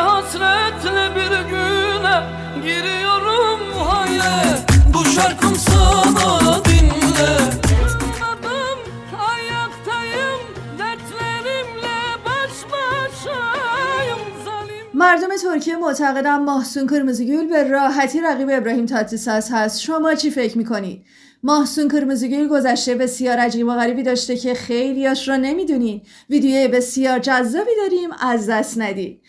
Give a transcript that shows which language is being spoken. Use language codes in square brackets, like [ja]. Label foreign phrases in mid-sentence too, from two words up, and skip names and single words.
[tr] Hasretle bir güne giriyorum hayre. Bu şarkım sana dinle. Anladım ayaktayım, dertlerimle baş başayım. [fa] مردم ترکیه معتقدن محسون کرمزیگül به راحتی رقیب ابراهیم تاتیساس هست. شما چی فکر میکنید؟ محسون کرمزیگül گذشته بسیار عجیب و غریبی داشته که خیلیاش را نمیدونید. ویدیوی بسیار جذابی داریم، از دست ندید.